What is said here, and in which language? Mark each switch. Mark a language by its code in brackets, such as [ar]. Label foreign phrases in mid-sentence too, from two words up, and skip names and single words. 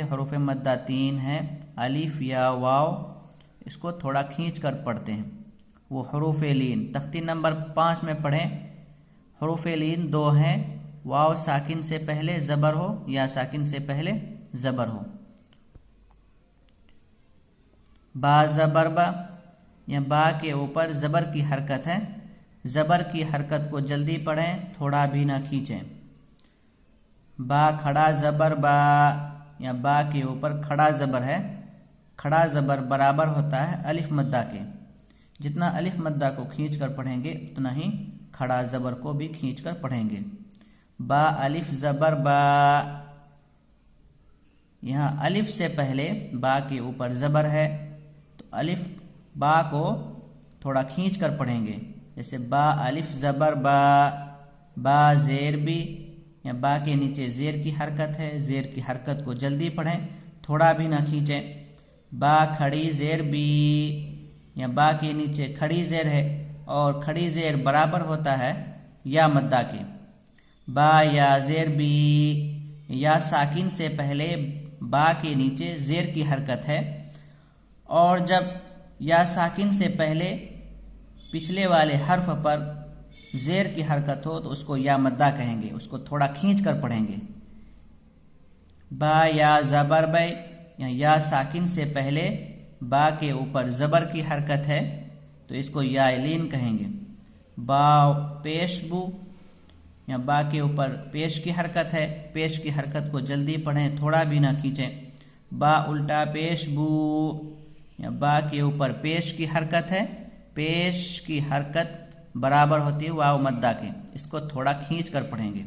[ur] حروف مدہ 3 ہیں، الف یا واو، اس کو تھوڑا کھینچ کر پڑھتے ہیں۔ وہ حروف لین تختی نمبر 5 میں پڑھیں۔ حروف لین 2 ہیں، واو ساکن سے پہلے زبر ہو یا ساکن سے پہلے زبر ہو۔ با زبر با، یا با کے اوپر زبر کی حرکت ہے۔ زبر کی حرکت کو جلدی پڑھیں، تھوڑا بھی نہ کھینچیں۔ با کھڑا زبر با، یا با کے اوپر کھڑا زبر ہے۔ کھڑا زبر برابر ہوتا ہے الف مدہ کے۔ جتنا الف مدہ کو کھینچ کر پڑھیں گے اتنا ہی کھڑا زبر کو بھی کھینچ کر پڑھیں گے۔ با الف زبر با، یہاں الف سے پہلے با کے اوپر زبر ہے تو الف با کو تھوڑا کھینچ کر پڑھیں گے، جیسے با الف زبر با۔ با زیر بھی، یا با کے نیچے زیر کی حرکت ہے، زیر کی حرکت کو جلدی پڑھیں، تھوڑا بھی نہ کھینچیں۔ با کھڑی زیر بی، یا با کے نیچے کھڑی زیر ہے اور کھڑی زیر برابر ہوتا ہے یا مدہ کے۔ با یا زیر بی، یا ساکن سے پہلے با کے نیچے زیر کی حرکت ہے، اور جب یا ساکن سے پہلے پچھلے والے حرف پر زیر کی حرکت ہو تو اس کو یا مدہ کہیں گے، اس کو تھوڑا کھینچ کر پڑھیں گے۔ با یا زبر بے، یا ساکن سے پہلے با کے اوپر زبر کی حرکت ہے تو اس کو یا لین کہیں گے۔ با پیش بو، یا با کے اوپر پیش کی حرکت ہے، پیش کی حرکت کو جلدی پڑھیں، تھوڑا بھی نہ کھینچیں۔ با الٹا پیش بو، یا با کے اوپر پیش کی حرکت ہے، پیش کی حرکت برابر ہوتی ہے واو مدہ کے، اس کو تھوڑا کھینچ کر پڑھیں گے۔